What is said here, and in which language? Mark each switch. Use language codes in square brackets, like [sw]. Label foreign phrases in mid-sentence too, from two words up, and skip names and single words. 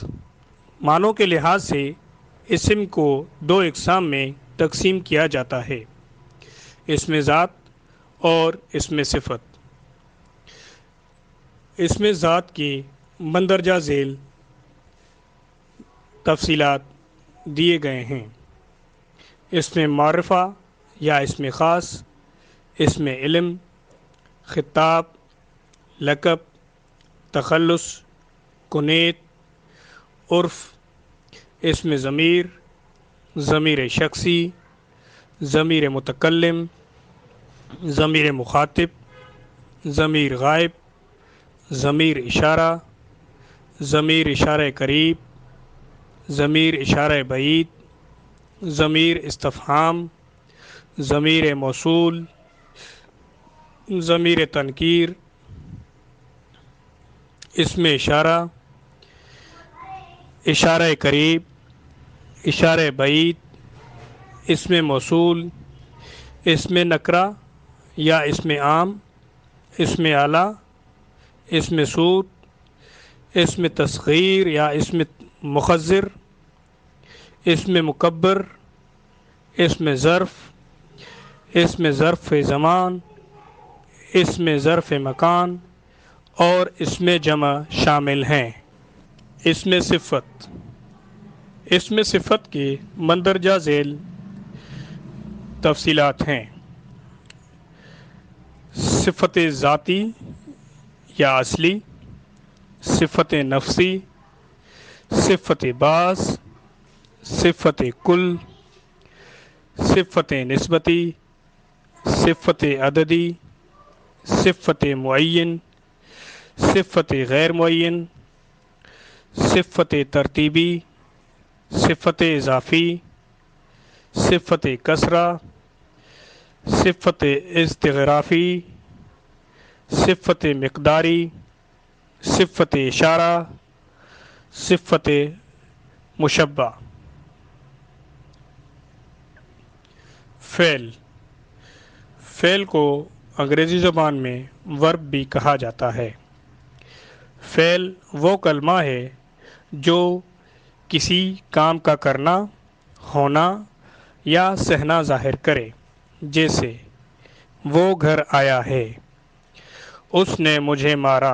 [ur] معنوں کے لحاظ سے اسم کو دو اقسام میں تقسیم کیا جاتا ہے، اسم ذات اور اسم صفت۔ اسم ذات کی مندرجہ ذیل تفصیلات دیے گئے ہیں۔ اسم معرفہ یا اسم خاص، اسم علم، خطاب، لقب، تخلص، کنیت، عرف، اسم ضمیر، ضمیر شخصی، ضمیر متکلم، ضمیر مخاطب، ضمیر غائب، ضمیر اشارہ، ضمیر اشارہ قریب، ضمیر اشارہ بعید، ضمیر استفہام، ضمیر موصول، ضمیر تنکیر، اسم اشارہ، اشارہ قریب، اشارہ بعید، اسم موصول، اسم نکرہ یا اسم عام، اسم اعلیٰ، اسم صوت، اسم تصغیر یا اسم مخذر، اسم مکبر، اسم ظرف، اسم ظرف زمان، اسم ظرف مکان اور اسم جمع شامل ہیں۔ اسم صفت، اسم صفت کی مندرجہ ذیل تفصیلات ہیں۔ صفت ذاتی یا اصلی، صفت نفسی، صفت بعض، صفت کل، صفت نسبتی، صفت عددی، صفت معین، صفت غیر معین، صفت ترتیبی، صفت اضافی، صفت کسرہ، صفت استغرافی، صفت مقداری، صفت اشارہ، صفت مشبہ۔ فعل، فعل کو انگریزی زبان میں ورب بھی کہا جاتا ہے۔ فعل وہ کلمہ ہے جو کسی کام کا کرنا، ہونا یا سہنا ظاہر کرے، جیسے وہ گھر آیا ہے، اس نے مجھے مارا۔